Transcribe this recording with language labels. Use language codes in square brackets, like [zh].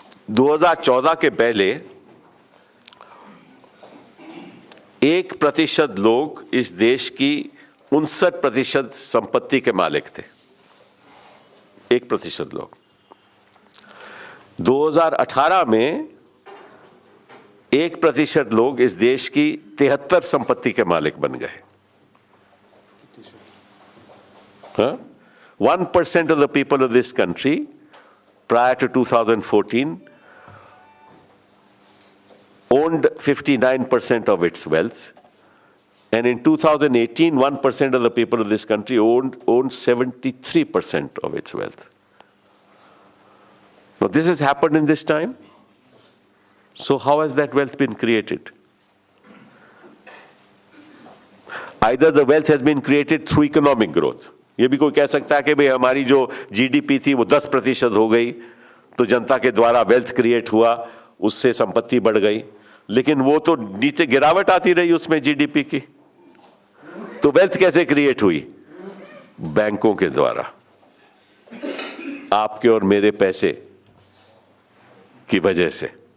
[hi] 2014 के पहले 1% लोग इस देश की 59% संपत्ति के मालिक थे। 1% लोग। 2018 में 1% लोग इस देश की 73 संपत्ति के मालिक बन गए। [en] 1% of the people of this country prior to 2014 owned 59% of its wealth, and in 2018 1% of the people of this country owned 73% of its wealth. Now this has happened in this time. So how has that wealth been created? Either the wealth has been created through economic growth. [hi] ये भी कोई कह सकता है कि भाई हमारी जो जीडीपी थी वो 10% हो गई, तो जनता के द्वारा वेल्थ क्रिएट हुआ, उससे संपत्ति बढ़ गई। लेकिन वो तो नीचे गिरावट आती रही उसमें जीडीपी की। तो वेल्थ कैसे क्रिएट हुई? बैंकों के द्वारा, आपके और मेरे पैसे की वजह से।